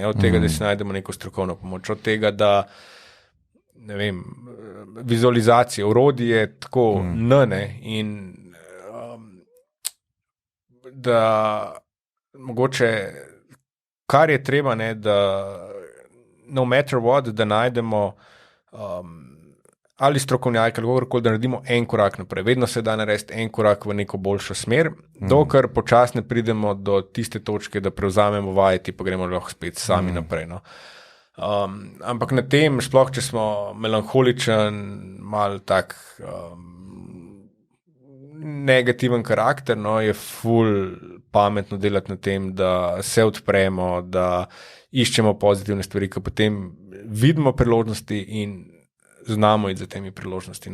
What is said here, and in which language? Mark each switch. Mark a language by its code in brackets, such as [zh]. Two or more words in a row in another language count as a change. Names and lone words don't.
[sl] Od tega, da si najdemo neko strokovno pomoč, od tega, da ne vem, vizualizacije, orodje tako ne, in da mogoče kar je treba, ne, da [en] no matter what, [sl] da najdemo ali strokovnjaki, ali kakorkoli, da naredimo en korak naprej. Vedno se da narediti en korak v neko boljšo smer, dokler počasno pridemo do tiste točke, da prevzamemo vajeti, pa gremo lahko spet sami naprej. No. Ampak na tem, sploh če smo melanholičen, mal tak negativen karakter, no, je ful pametno delati na tem, da se odpremo, da iščemo pozitivne stvari, ki potem vidimo priložnosti in znamo iti za temi priložnosti.